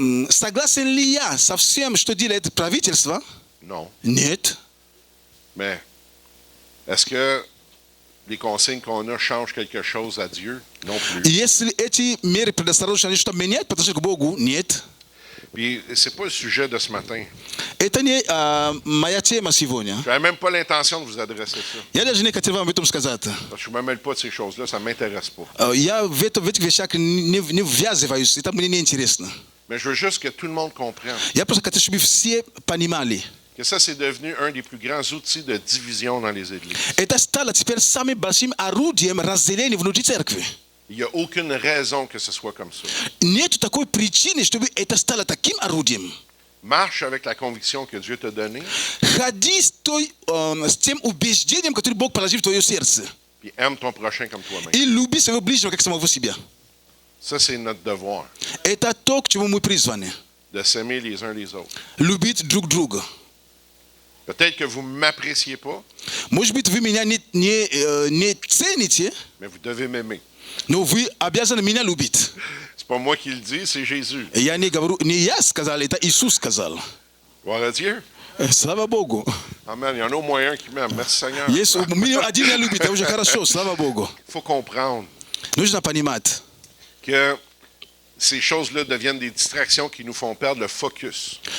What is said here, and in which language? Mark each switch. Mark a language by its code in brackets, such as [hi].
[ru] Согласен ли я со всем, что делает правительство? [fr] Non. [ru] Нет. [fr] Mais est-ce que les consignes qu'on a changent quelque chose à Dieu, non plus. [ru] Если эти меры предоставляют, они что-то меняют по отношению к Богу? Нет. [fr] Puis c'est pas le sujet de ce matin. [ru] Это не моя тема сегодня. [fr] Je n'avais même pas l'intention de vous adresser ça. [ru] Я даже не хотел вам об этом сказать. [fr] Parce que je ne me mêle pas de ces choses-là, ça ne m'intéresse pas. [ru] Я в этих вещах не ввязываюсь, это мне не интересно. [fr] Mais je veux juste que tout le monde comprenne [ru] Я просто хочу, чтобы все понимали. [fr] que ça, c'est devenu un des plus grands outils de division dans les églises. [ru] Это стало теперь самым большим орудием разделения внутри церкви. [fr] Il n'y a aucune raison que ce soit comme ça. [ru] Нет такой причины, чтобы это стало таким орудием. [fr] Marche avec la conviction que Dieu t'a donnée, [ru] Ходи с тем убеждением, которое Бог положил в твое сердце. [fr] puis aime ton prochain comme toi-même. [ru] И люби своего ближнего, как самого себя. [fr] Ça, c'est notre devoir, [ru] Это то, к чему мы призваны. [fr] de s'aimer les uns les autres. [ru] Любить друг друга. [fr] Peut-être que vous ne m'appréciez pas, [ru] Может быть, вы меня не цените, [fr] mais vous devez m'aimer. [ru] но вы обязаны меня любить. [fr] C'est pas moi qui le dis, c'est Jésus. [ru] Я не говорю, не я сказал, это Иисус сказал. [fr] Gloire à Dieu. [ru] Слава Богу. [fr] Amen. Il y en a au moins un qui m'aime. Merci Seigneur. [ru] Есть минимум один меня любит, это уже хорошо, слава Богу. [fr] Il faut comprendre [ru] Нужно понимать, [fr] que ces choses-là deviennent des distractions qui nous font perdre le focus.